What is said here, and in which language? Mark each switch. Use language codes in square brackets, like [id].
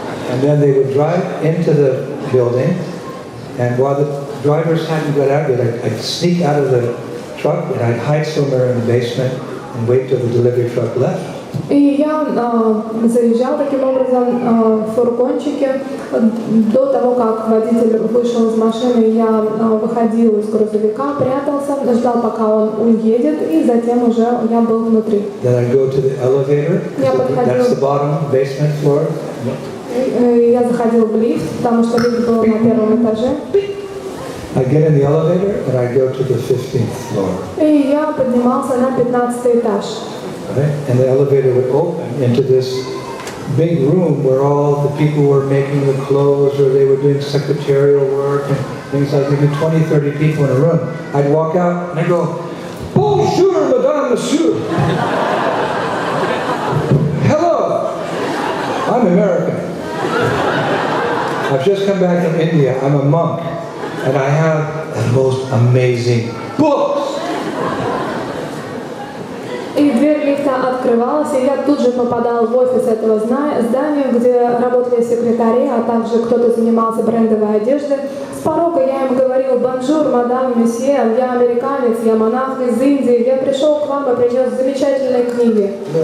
[en] And then they would drive into the building, and while the drivers hadn't got out yet, I'd sneak out of the truck and I'd hide somewhere in the basement and wait till the delivery truck left. [ru] И я заезжал таким образом в фургончике. До того, как водитель вышел из машины, я выходил из грузовика, прятался, ждал, пока он уедет, и затем уже я был внутри. [en] Then I'd go to the elevator. That's the bottom basement floor. [ru] Я заходил в лифт, потому что лифт был на первом этаже. [en] I get in the elevator and I go to the 15th floor. [ru] И я поднимался на 15-й этаж. [en] Right? And the elevator would open into this big room where all the people were making the clothes or they were doing secretarial work and things like maybe 20, 30 people in a room. I'd walk out and I'd go, [fr] bonjour, madame, monsieur. [en] Hello, I'm American. I've just come back from India. I'm a monk. And I have the most amazing books. [ru] И дверь лифта открывалась, и я тут же попадал в офис этого здания, где работали секретари, а также кто-то занимался брендовой одеждой. С порога я им говорил: «Бонжур, мадам, месье, я американец, я монах из Индии, я пришел к вам и принес замечательные книги».